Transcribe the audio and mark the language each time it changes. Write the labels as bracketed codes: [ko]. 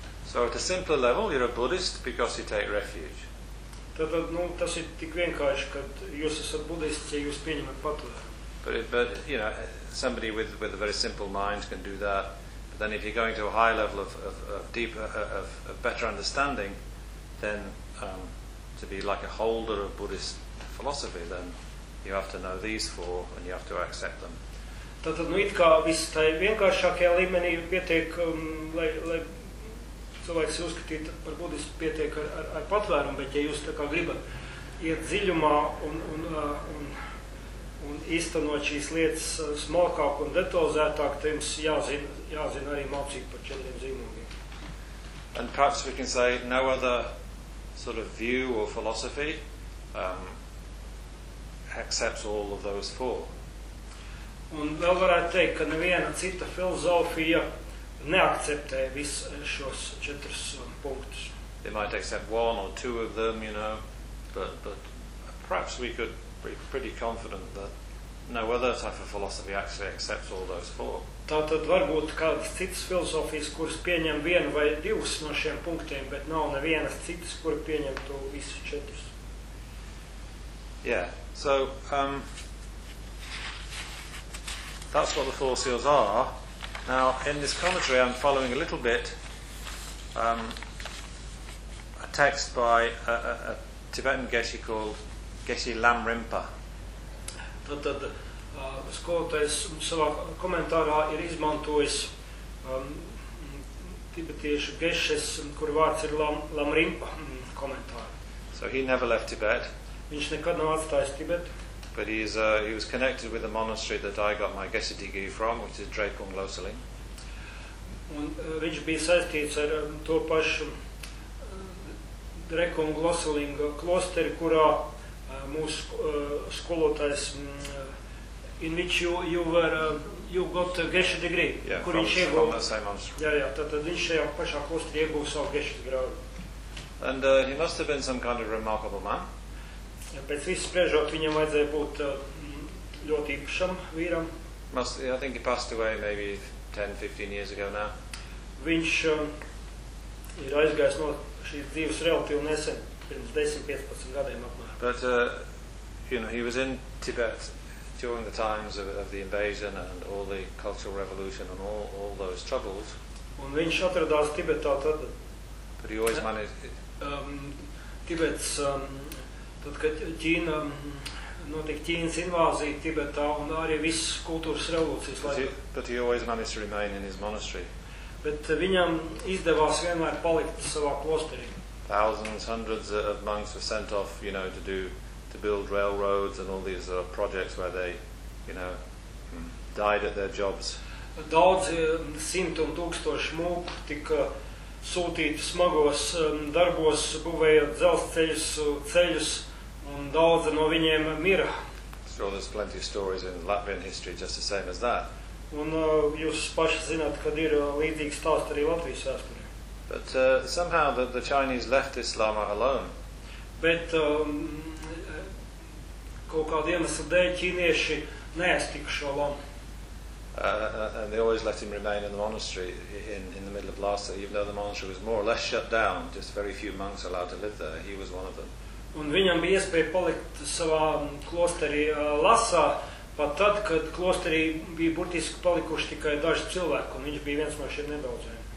[en] So at a simpler level, you're a Buddhist because you take refuge. [lv] Tad, nu, tas ir tik vienkārši, ka jūs esat budists, ja jūs pieņemat paturēt. [en] But, you know, somebody with a very simple mind can do that. But then if you're going to a high level of deeper, of better understanding, then to be like a holder of Buddhist philosophy, then you have to know these four and you have to accept them. [lv] Tātad, nu, it kā viss tajā vienkāršākajā līmenī pietiek, lai cilvēks uzskatīt par budistu pietiek ar patvērumu, bet ja jūs tā kā gribat iet dziļumā un iztenot šīs lietas smalkāk un detalizētāk, tad jums jāzina arī mācīt par četriem zīmogiem. [en] And perhaps we can say no other sort of view or philosophy accepts all of those four. [lv] Un vēl varētu teikt, ka neviena cita filozofija neakceptē visus šos četrus punktus. [en] They might accept one or two of them, you know, but perhaps we could be pretty confident that no other type of philosophy actually accepts all those four. [lv] Tātad varbūt kādas citas filozofijas, kuras pieņem vienu vai divus no šiem punktiem, bet nav nevienas citas, kura pieņem to visus četrus. [en] Yeah, so that's what the four seals are. Now, in this commentary, I'm following a little bit a text by a Tibetan geshe called Geshe Lam Rinpa. [lv] Tad skolotājs savā komentārā ir izmantojis tibetiešu geshes, kur vārds ir Lam Rinpa komentāra. [en] So he never left Tibet. [lv] Viņš nekad nav atstājis Tibetu. [en] But he was connected with the monastery that I got my Geshe degree from, which is Drepung Loseling. [lv] Un viņš bija saistīts ar to pašu Drepung Loseling klosteri, kurā mūsu skolotājs [en] in which you got a Geshe degree. [lv] Yeah, kur viņš iegūs. [en] From the same monastery. [lv] Jā, tad viņš šajā pašā klosteri iegūs savu Geshe degree. [en] And he must have been some kind of remarkable man. [lv] Pēc visu spriežot, viņam vajadzēja būt ļoti īpašam vīram. [en] I think he passed away maybe 10-15 years ago now. [lv] Viņš ir aizgājis no šīs dzīves relatīvi nesen, pirms 10-15 gadiem apmēram. [en] But, he was in Tibet during the times of the invasion and all the cultural revolution and all those troubles. [lv] Un viņš atradās Tibetā tad. [en] But he always managed... [lv] Tibets... Tad, kad Ķīna, notika Ķīnas invāzija Tibetā un arī visas kultūras revolūcijas laikā. [en] But he always managed to remain in his monastery. [lv] Bet viņam izdevās vienmēr palikt savā klosterī. [en] Thousands, hundreds of monks were sent off, to build railroads and all these projects where they, died at their jobs. [lv] Daudzi simt un tūkstoši mūku tika sūtīti smagos darbos, būvējot dzelzceļus, ceļus. Un daudzi no viņiem mira. [en] So there's plenty of stories in Latvian history just the same as that. [lv] Un jūs paši zināt, kad ir līdzīgs stāsts arī Latvijas vēsturē. [en] But somehow the Chinese left this lama alone. [lv] Bet kaut kādu iemeslu dēļ ķīnieši neaiztika šo lamu. [en] And they always let him remain in the monastery in the middle of Lhasa, even though the monastery was more or less shut down, just very few monks allowed to live there. He was one of them. [lv] Un viņam bija iespēja palikt savā klosterī Lhasā, pat tad, kad klosterī bija burtiski palikuši tikai daži cilvēki, un viņš bija viens no šiem nedaudziem.